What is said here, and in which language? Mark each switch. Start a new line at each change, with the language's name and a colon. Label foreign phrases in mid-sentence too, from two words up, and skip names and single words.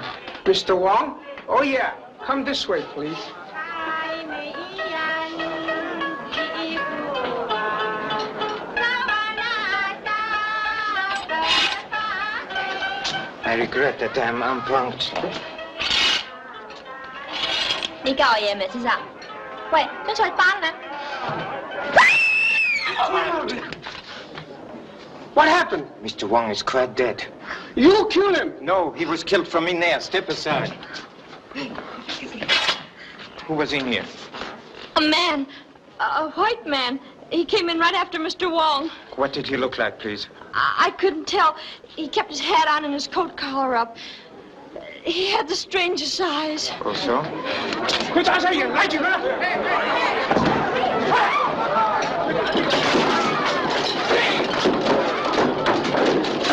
English: Mr. Wong? Oh, yeah. Come this way, please. I regret that I'm unpunctual.
Cantonese: 你教我嘢未，先生？喂，張菜班啊！
English: What happened? Mr. Wong is quite dead. You killed him? No, he was killed from in there. Step aside. Who was in here? A man. A white man. He came in right after Mr. Wong. What did he look like, please? I couldn't tell. He kept his hat on and his coat collar up. He had the strangest eyes. Oh, so?
Cantonese: 佢揸晒人，拉住佢啦！
English: Mr.